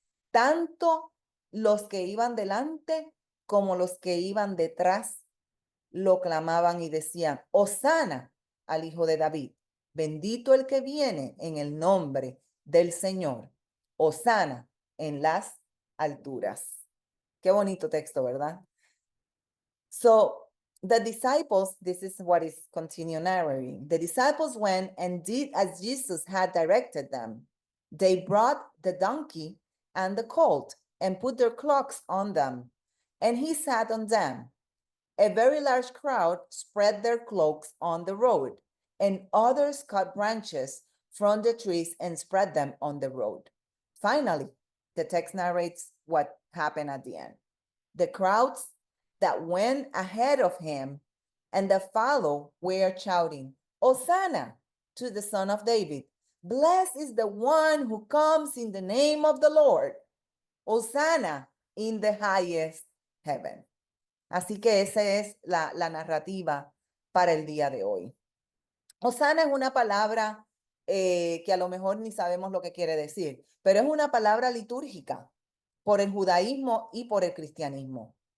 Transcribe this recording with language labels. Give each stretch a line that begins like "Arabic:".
Spanish: Tanto los que iban delante como los que iban detrás lo clamaban y decían, Hosana al Hijo de David, bendito el que viene en el nombre del Señor, Hosana en las alturas. Qué bonito texto, ¿verdad?
English: So the disciples, this is what is continue narrating. The disciples went and did as Jesus had directed them. They brought the donkey and the colt and put their cloaks on them, and he sat on them. A very large crowd spread their cloaks on the road, and others cut branches from the trees and spread them on the road. Finally, the text narrates what happened at the end. The crowds that went ahead of him and that followed were shouting, Hosanna to the Son of David. Blessed is the one who comes in the name of the Lord. Hosanna in the highest heaven.
Spanish: Así que esa es la narrativa para el día de hoy. Hosanna es una palabra que a lo mejor ni sabemos lo que quiere decir, pero es una palabra litúrgica por el judaísmo y por el cristianismo.